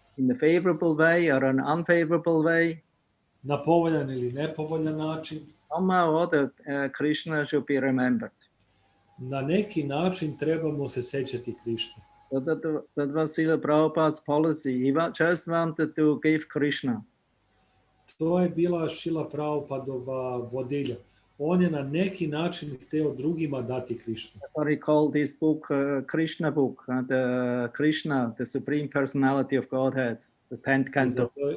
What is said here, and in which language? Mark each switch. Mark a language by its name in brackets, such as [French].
[English] In a favorable way or an unfavorable way. [Serbian] Na povoljan ili nepovoljan način. [English] Somehow or other, Krishna should be remembered. [Serbian] Na neki način trebamo se sećati Krišne. [English] So that was Srila Prabhupada's policy. He just wanted to give Krishna. [Serbian] To je bila Šrila Prabhupadova vodilja. On je na neki način hteo drugima dati Krišnu. [English] Or he called this book Krishna book, the Krishna, the Supreme Personality of Godhead, the 10th canto.